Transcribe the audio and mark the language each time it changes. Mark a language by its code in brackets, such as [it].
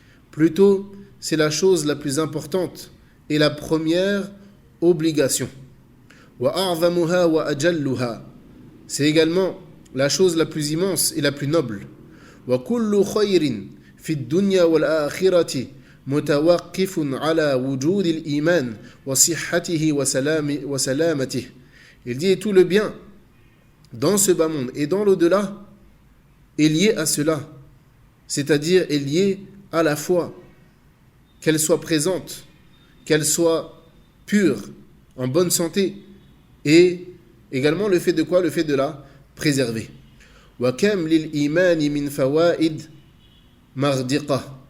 [fr] Plutôt, c'est la chose la plus importante et la première obligation. [ar] Wa a'zamuha wa ajalluha. [fr] C'est également la chose la plus immense et la plus noble. [ar] Wa kullu khayrin في الدنيا والآخرة متوقف على وجود الإيمان وصحته وسلامته. [fr] Il dit: et tout le bien dans ce bas monde et dans l'au-delà est lié à cela, c'est-à-dire est lié à la foi, qu'elle soit présente, qu'elle soit pure, en bonne santé, et également le fait de quoi? Le fait de la préserver. [ar] وَكَمْ لِلْإِيمَانِ مِنْ فَوَائِدٍ mardiqa.